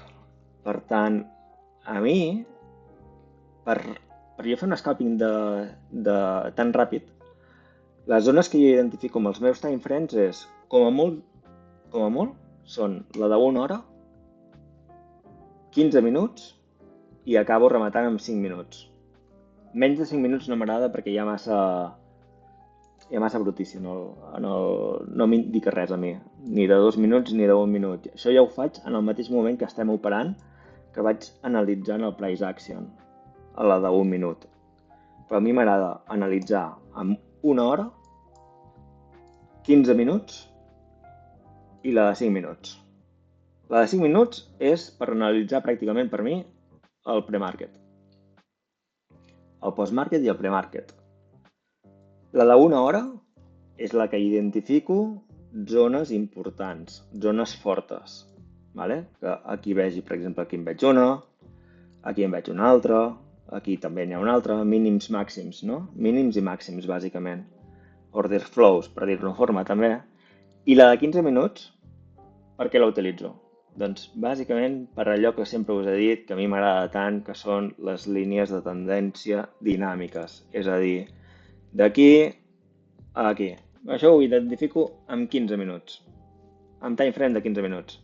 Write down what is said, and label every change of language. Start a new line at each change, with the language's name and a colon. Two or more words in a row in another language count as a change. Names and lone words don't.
Catalan: Per tant, a mi, per jo fer un scalping tan ràpid, les zones que jo identifico amb els meus
English: time frames
Catalan: és, com a molt, són la d'1 hora, 15 minuts i acabo rematant amb 5 minuts. Menys de 5 minuts no m'agrada perquè hi ha massa brutícia. No m'indica res a mi, ni de 2 minuts ni d'1 minut. Això ja ho faig en el mateix moment que estem operant, que vaig analitzant el
English: price action,
Catalan: a la d'1 minut. Però a mi m'agrada analitzar amb 1 hora, 15 minuts i la de 5 minuts. La de 5 minuts és per analitzar pràcticament per mi el pre-market, el post-market i el pre-market. La d'1 hora és la que identifico zones importants, zones fortes. Vale? Que aquí vegi, per exemple, aquí en veig una, aquí en veig una altra, aquí també n'hi ha una altra, mínims, màxims, no? Mínims i màxims, bàsicament.
English: Order flows,
Catalan: per dir-ho d'una forma, també. I la de 15 minuts, per què la utilitzo? Doncs bàsicament per allò que sempre us he dit, que a mi m'agrada tant, que són les línies de tendència dinàmiques. És a dir, d'aquí a aquí. Això ho identifico en 15 minuts, amb
English: time frame
Catalan: de 15 minuts.